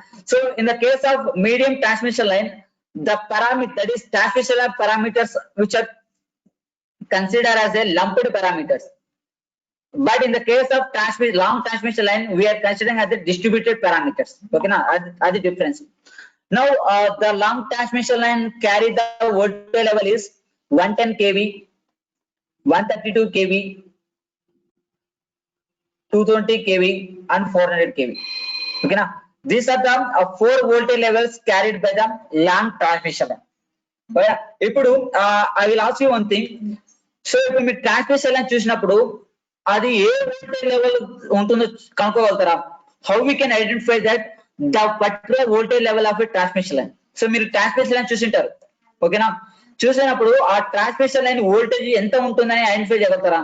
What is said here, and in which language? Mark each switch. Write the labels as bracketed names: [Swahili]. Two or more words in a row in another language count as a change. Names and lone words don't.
[English] So in the case of medium transmission line, the parameter, that is transmission line parameters, which are considered as a lumped parameters. But in the case of long transmission line, we are considering as the distributed parameters. Okay na? That's the difference. Now the long transmission line carry the voltage level is 110 kV, 132 kV, 220 kV and 400 kV. Okay na? These are the 4 voltage levels carried by the long transmission line. Okay, ఇప్పుడు I will ask you one thing. [Telugu] So ఇప్పుడు మీరు [English] transmission line [Telugu] చూసినప్పుడు అది ఏ [English] voltage level [Telugu] ఉంటుందో కనుక్కోగలుగుతారా? [English] how we can identify that the particular voltage level of a transmission line. [Telugu] సో మీరు [English] transmission line [Telugu] చూసింటారు. ఓకేనా? చూసినప్పుడు ఆ [English] transmission line voltage [Telugu] ఎంత ఉంటుందని ఐడెంటిఫై చేయగలుగుతారా?